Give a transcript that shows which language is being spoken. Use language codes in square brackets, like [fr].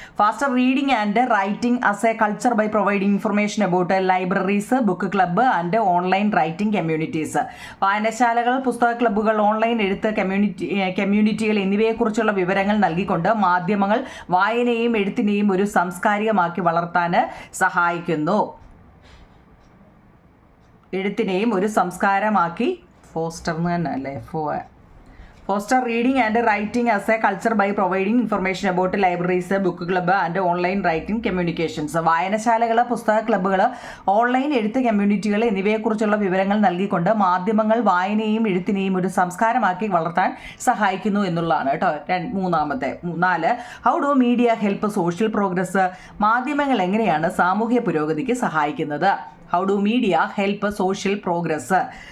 [en] Faster reading and writing as a culture by providing information about libraries, book club and online writing communities. [ml] വായനശാലകൾ, പുസ്തക ക്ലബ്ബുകൾ, online എഴുത്ത് കമ്മ്യൂണിറ്റികൾ എന്നിവയെക്കുറിച്ചുള്ള വിവരങ്ങൾ നൽകിക്കൊണ്ട് മാധ്യമങ്ങൾ വായനയെയും എഴുത്തിനെയും ഒരു സാംസ്കാരികമാക്കി വളർത്താൻ സഹായിക്കുന്നു. എഴുത്തിനെയും ഒരു സംസ്കാരമാക്കി ഫോസ്റ്റർ എന്ന് തന്നെ അല്ലേ, [en] foster reading and writing as a culture by providing information about libraries, book club and online writing communications. [ml] വായനശാലകൾ, പുസ്തക ക്ലബ്ബുകൾ, ഓൺലൈൻ എഴുത്ത് കമ്മ്യൂണിറ്റികൾ എന്നിവയെക്കുറിച്ചുള്ള വിവരങ്ങൾ നൽകിക്കൊണ്ട് മാധ്യമങ്ങൾ വായനയും എഴുത്തിനെയും ഒരു സംസ്കാരമാക്കി വളർത്താൻ സഹായിക്കുന്നു എന്നുള്ളതാണ് കേട്ടോ മൂന്നാമത്തെ. [en] 4, how do media help social progress? [ml] മാധ്യമങ്ങൾ എങ്ങനെയാണ് സാമൂഹ്യ പുരോഗതിക്ക് സഹായിക്കുന്നത്? [en] How do media help social progress?